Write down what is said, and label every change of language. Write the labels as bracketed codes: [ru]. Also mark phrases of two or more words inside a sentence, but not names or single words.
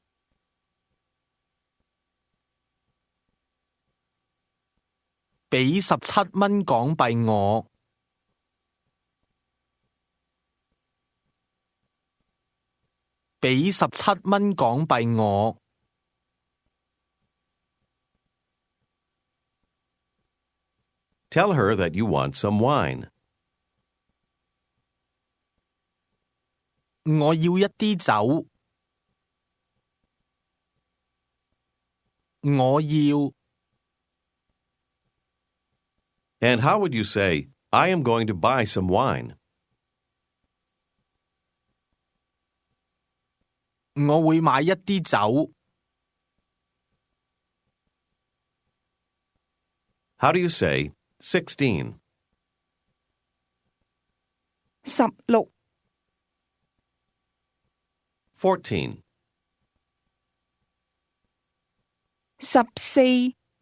[yue] 俾17蚊港幣我。俾17蚊港幣我。 [en] Tell her that you want some wine. [yue] 我要一啲酒。我要。 [en] And how would you say, I am going to buy some wine? [yue] 我會買一啲酒。 [en] How do you say 16? 16、 14, 14、